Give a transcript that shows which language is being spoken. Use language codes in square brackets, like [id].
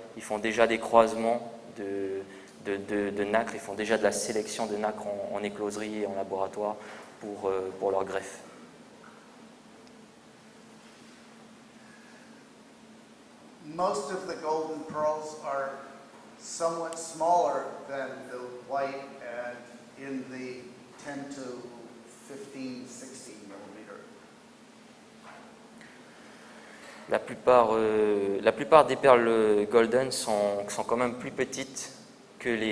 [fr] Ils font déjà des croisements de nacres. Ils font déjà de la sélection de nacres en écloserie et en laboratoire pour leur greffe. [en] Most of the golden pearls are somewhat smaller than the white and in the 10 to 15, 16 millimeter. [fr] La plupart des perles golden sont quand même plus petites que